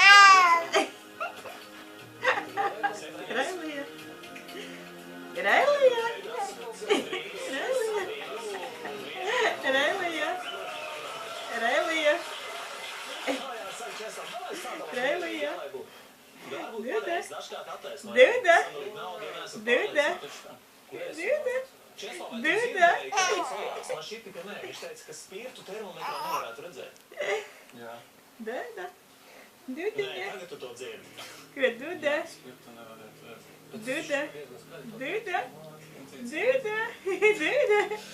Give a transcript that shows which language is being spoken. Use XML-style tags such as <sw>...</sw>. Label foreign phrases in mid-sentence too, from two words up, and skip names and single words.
<lv>Relija, Relija, Relija, Relija, Relija, Duda, Duda, Duda, Duda, Duda. Man šķita, ka nē, viņš teica, ka spirtu termometrā nevarētu redzēt. Jā. Duda, Nē, Dudiņa, tagad tu to dzirdi. ko Duda, Spirtu nevarētu redzēt. Duda, Duda, Duda, Duda.</lv>